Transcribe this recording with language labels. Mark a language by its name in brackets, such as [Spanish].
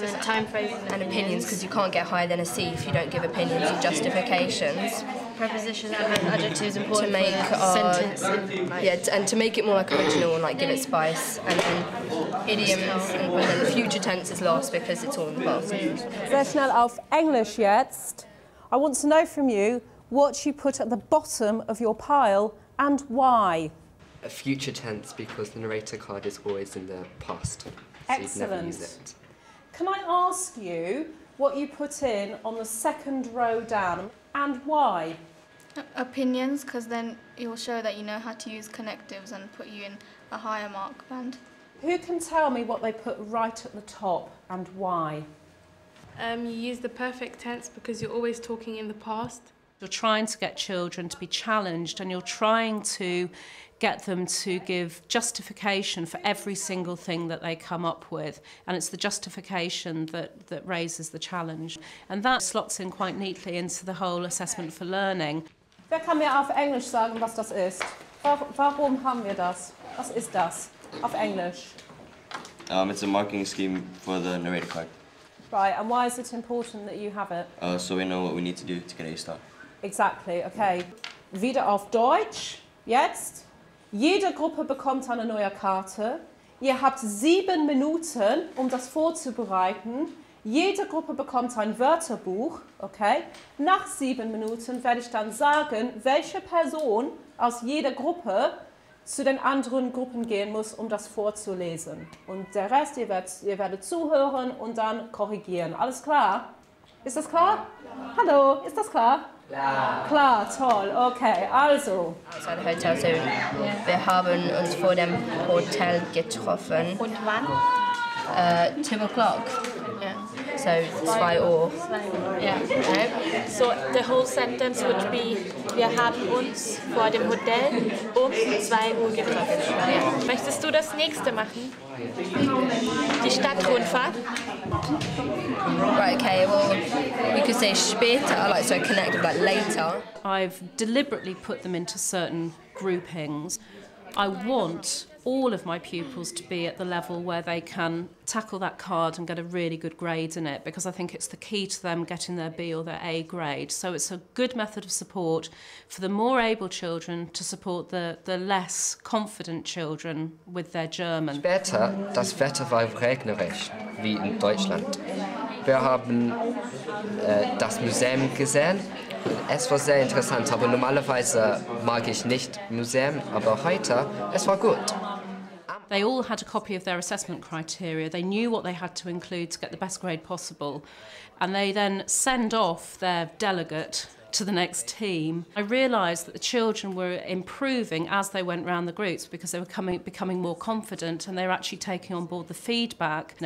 [English] And then time phrases and opinions, because you can't get higher than a C if you don't give opinions and justifications. Prepositions and adjectives important to make sentence. And to make it more like original and like give it spice. And then idioms and then the future tense is lost because it's all in the past. [German] Sehr schnell auf Englisch jetzt. [English] I want to know from you what you put at the bottom of your pile and why. A future tense, because the narrator card is always in the past, so Excellent. you'd never use it. Can I ask you what you put in on the second row down and why? Opinions, because then it will show that you know how to use connectives and put you in a higher mark band. Who can tell me what they put right at the top and why? You use the perfect tense because you're always talking in the past. You're trying to get children to be challenged, and you're trying to get them to give justification for every single thing that they come up with. And it's the justification that raises the challenge. And that slots in quite neatly into the whole assessment for learning. [German] Wer kann mir auf Englisch sagen, was das ist? Warum haben wir das? Was ist das auf Englisch? [English] It's a marking scheme for the narrator card. Right, and why is it important that you have it? So we know what we need to do to get a star. Exactly, okay. [German] Wieder auf Deutsch, jetzt. Jede Gruppe bekommt eine neue Karte. Ihr habt 7 Minuten, um das vorzubereiten. Jede Gruppe bekommt ein Wörterbuch, okay? Nach 7 Minuten werde ich dann sagen, welche Person aus jeder Gruppe zu den anderen Gruppen gehen muss, um das vorzulesen. Und der Rest, ihr werdet zuhören und dann korrigieren. Alles klar? Ist das klar? Ja. Hallo, ist das klar? Ja. Klar, toll, okay, also. [English] Outside the hotel, [German] so wir haben uns vor dem Hotel getroffen. Und wann? [English] 2 o'clock. Yeah. [German] So 2 Uhr. [English] Yeah. Okay. So the whole sentence would be: [German] Wir haben uns vor dem Hotel um 2 Uhr getroffen. Yeah. Möchtest du das nächste machen? Die Stadtrundfahrt? [English] Right, okay, well, we could say später, like so connect with like later. I've deliberately put them into certain groupings. I want all of my pupils to be at the level where they can tackle that card and get a really good grade in it, because I think it's the key to them getting their B or their A grade. So it's a good method of support for the more able children to support the less confident children with their German. [German] Später, das Wetter war regnerisch, wie in Deutschland. Wir haben das Museum gesehen. Es war sehr interessant, aber normalerweise mag ich nicht Museum, aber heute, es war gut. [English] They all had a copy of their assessment criteria. They knew what they had to include to get the best grade possible. And they then send off their delegate to the next team. I realised that the children were improving as they went round the groups because they were becoming more confident, and they were actually taking on board the feedback.